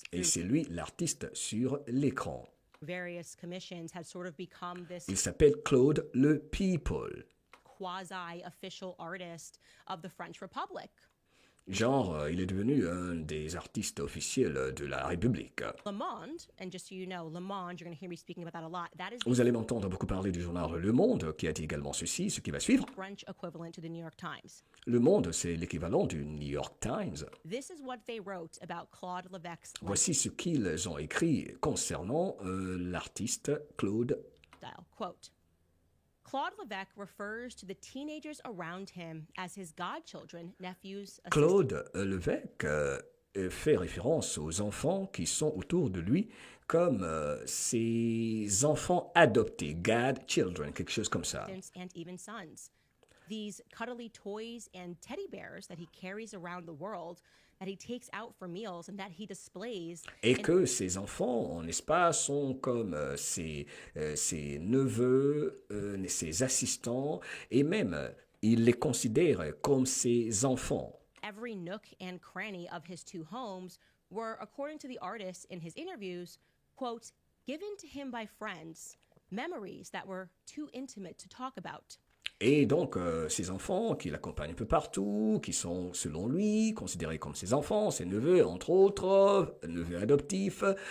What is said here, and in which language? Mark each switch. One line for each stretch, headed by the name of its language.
French: et c'est lui l'artiste sur l'écran.
English: Various commissions had sort of become this
French: Il s'appelle Claude Le People.
English: quasi-official artist of the French Republic.
French: Genre, il est devenu un des artistes officiels de la République.
English: Le Monde, and just so you know, Le Monde, you're going to hear me speaking about that a lot. That is
French: Vous allez m'entendre beaucoup parler du journal Le Monde, qui a dit également ceci, ce qui va suivre.
English: French equivalent to the New York Times.
French: Le Monde, c'est l'équivalent du New York Times.
English: This is what they wrote about Claude Levesque's
French: Voici ce qu'ils ont écrit concernant l'artiste Claude.
English: Quote, Claude Levesque refers to the teenagers around him as his godchildren, nephews,
French: Claude Levesque fait référence aux enfants qui sont autour de lui comme ses enfants adoptés, godchildren, quelque chose comme ça.
English: And even sons. These cuddly toys and teddy bears that he carries around the world, that he takes out for meals and that he displays.
French: Et que ces enfants, n'est-ce pas, sont comme ses neveux, ses assistants, et même il les considère comme ses enfants.
English: Every nook and cranny of his two homes were, according to the artist in his interviews, quote, given to him by friends, memories that were too intimate to talk about.
French: Et donc, ces enfants qui l'accompagnent un peu partout, qui sont, selon lui, considérés comme ses enfants, ses neveux, entre autres, neveux adoptifs.